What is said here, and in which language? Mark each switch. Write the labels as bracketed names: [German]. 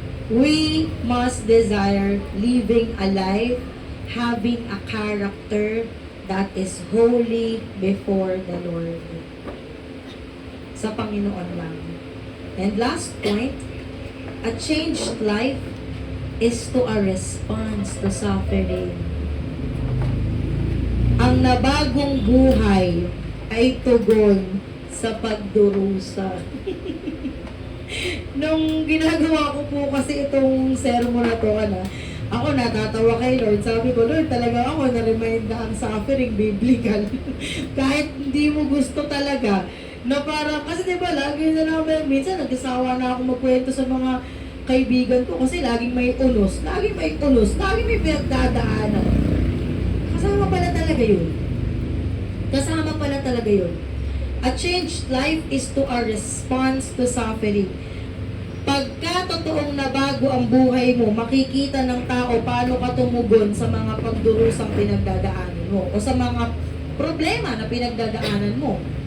[English] We must desire living a life having a character that is holy before the Lord. [Filipino] Sa Panginoon lang. [English] And last point, a changed life is to a response to suffering. [Filipino] Ang nabagong buhay ay tugon sa pagdurusa. Nung ginagawa ko po kasi itong sermon na to, ako natatawa kay Lord. Sabi ko, Lord, talaga ako na-remind na ang suffering biblical. Kahit hindi mo gusto talaga, na parang, kasi diba, lagi na namin, minsan nagsasawa na ako magkwento sa mga kaibigan ko kasi laging may unos, laging may pinagdadaanan. Kasama pala talaga yun. Kasama pala talaga yun. [English] A changed life is to a response to suffering. [Filipino] Pagka totoong nabago ang buhay mo, makikita ng tao paano ka tumugon sa mga pagdurusang pinagdadaanan mo o sa mga problema na pinagdadaanan mo.